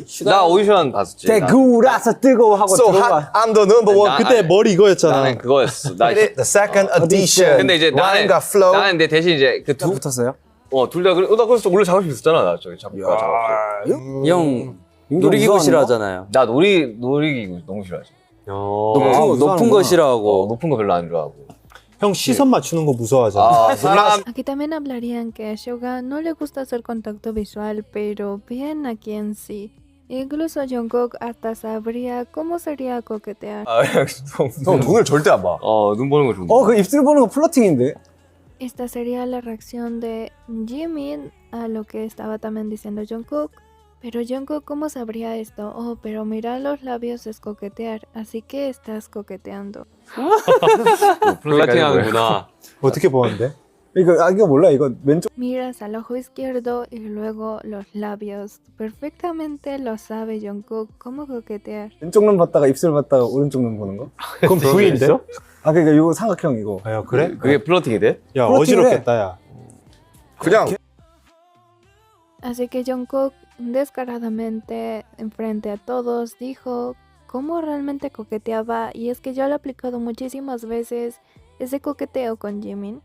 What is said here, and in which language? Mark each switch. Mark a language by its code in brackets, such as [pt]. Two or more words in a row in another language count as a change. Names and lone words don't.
[ko] 나 오디션 봤었지. 대구라서 뜨거워하고 So 들어가. [en] hot, I'm the number one. [ko] 그때 머리 이거였잖아. 나는 그거였어. 나 [en] The second edition. [ko] 근데 이제 라인과 flow. 나는 근데 대신 이제 그 붙었어요? 둘 다 그래. 나 그래서 원래 작업실 있었잖아. 나 저기 작곡가 작업실. 형 놀이기구 싫어하잖아요. 나 놀이기구 너무 싫어하지. 높은 거 싫어하고. 높은 거 별로 안 좋아하고. 형 시선 맞추는 거 무서워하잖아. 사람 [es] Aquí también hablarían que a Suga no le gusta hacer contacto visual, pero bien aquí en sí. Incluso Jungkook hasta sabría cómo sería coquetear. [ko] 형 눈을 절대 안 봐. 눈 보는 거 좋은데. 그 입술 보는 거 플러팅인데. [es] Esta sería la reacción de Jimin a lo que estaba también diciendo Jungkook. Pero Jungkook, ¿cómo sabría esto? Oh, pero mirar los labios es coquetear, así que estás coqueteando. [ko] 플러팅하는구나. 어떻게 보는데? 이거 몰라. 이거 왼쪽 [es] Miras al ojo izquierdo y luego los labios. Perfectamente lo sabe Jungkook cómo coquetear. [ko] 왼쪽 눈 봤다가 입술 봤다가 오른쪽 눈 보는 거? 그럼 V인데? 그러니까 이거 삼각형 이거. 아, 그래? 그게 플러팅이 돼? 야, 프로틴이래. 어지럽겠다, 야. 그냥 [es] Así que Jungkook descaradamente, enfrente a todos, dijo cómo realmente coqueteaba, y es que yo lo he aplicado muchísimas veces ese coqueteo con Jimin.